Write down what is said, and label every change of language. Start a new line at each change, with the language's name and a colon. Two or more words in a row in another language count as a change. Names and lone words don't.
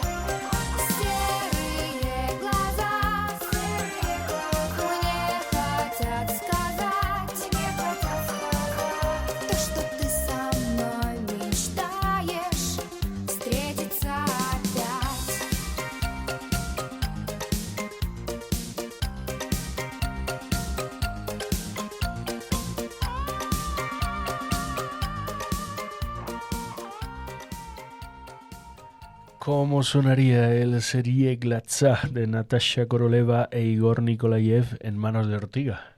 Russian: Серые глаза мне хотят сказать то, что ты со мной мечтаешь встретиться опять.
Spanish: ¿Cómo sonaría el Serie Glazá de Natasha Koroleva e Igor Nikolayev en manos de Ortiga?